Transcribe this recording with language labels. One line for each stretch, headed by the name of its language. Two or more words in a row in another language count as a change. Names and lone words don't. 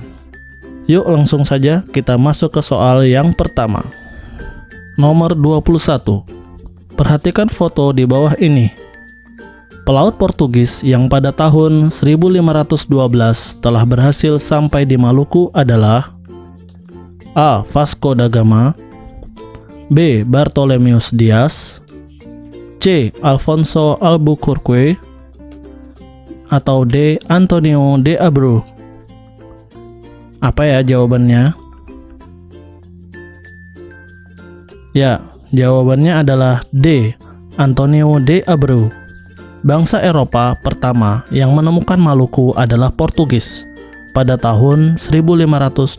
Indonesian: Yuk langsung saja kita masuk ke soal yang pertama. Nomor 21. Perhatikan foto di bawah ini. Pelaut Portugis yang pada tahun 1512 telah berhasil sampai di Maluku adalah A. Vasco da Gama, B. Bartolomeu Dias, C. Alfonso Albuquerque, atau D. Antonio de Abreu. Apa ya jawabannya? Ya, jawabannya adalah D. Antonio de Abreu. Bangsa Eropa pertama yang menemukan Maluku adalah Portugis pada tahun 1512.